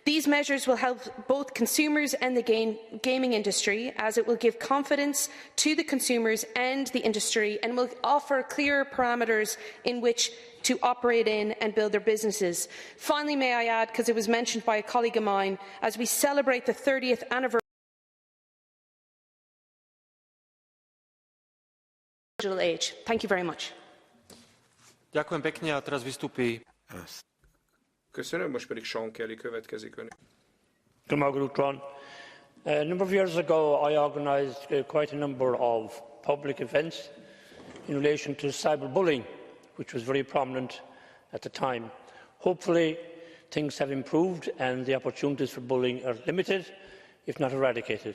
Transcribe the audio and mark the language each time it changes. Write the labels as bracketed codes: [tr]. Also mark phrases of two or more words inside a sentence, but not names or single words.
[en] These measures will help both consumers and the gaming industry, as it will give confidence to the consumers and the industry and will offer clearer parameters in which to operate in and build their businesses. Finally, may I add, because it was mentioned by a colleague of mine, as we celebrate the 30th anniversary of the digital age. Thank you very much. [sk] Ďakujem pekne a teraz vystúpi. [hu] Köszönöm, most pedig Sean Kelly következik ön. [en] A number of years ago, I organised quite a number of public events in relation to cyberbullying, which was very prominent at the time. Hopefully, things have improved and the opportunities for bullying are limited, if not eradicated.